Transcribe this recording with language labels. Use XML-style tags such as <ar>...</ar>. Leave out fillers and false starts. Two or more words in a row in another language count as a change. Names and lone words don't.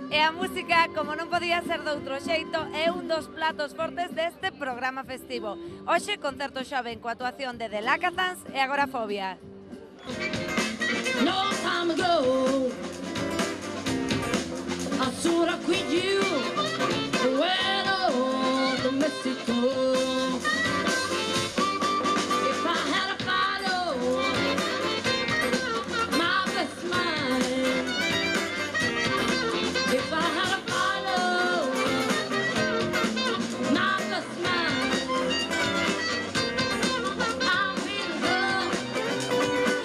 <gl>A música, como non podía ser de outro xeito, é un dos platos fortes deste programa festivo. Hoxe, concerto xoven coa actuación de The Lacazans e Agorafobia.</gl> <en>No time ago, I should have quit you when I was to Mexico. If I had a follow my best mind, if I had a follow my best mind, I'm feeling good.</en>